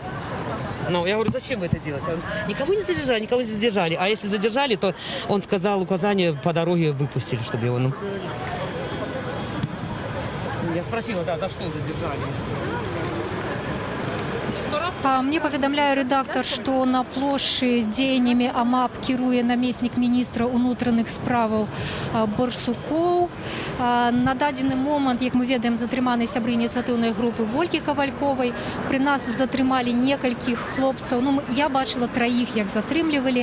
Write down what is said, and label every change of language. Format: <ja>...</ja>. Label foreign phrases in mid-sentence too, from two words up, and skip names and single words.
<ru>Ну, я говорю, зачем вы это делаете? Он, никого не задержали. А если задержали, то он сказал указание по дороге выпустили, чтобы его, ну. Я спросила, да, за что задержали.</ru> <be>Мне паведамляе рэдактар, што на плошчы дзеяннямі АМАП кіруе намеснік міністра ўнутраных справаў Барсукоў. На дадзены момант, як мы ведаем, затрыманы сябры ініцыятыўнай групы Вольгі Кавальковай. Пры нас затрымалі некалькіх хлопцаў. Ну, я бачыла траіх, як затрымлівалі.</be>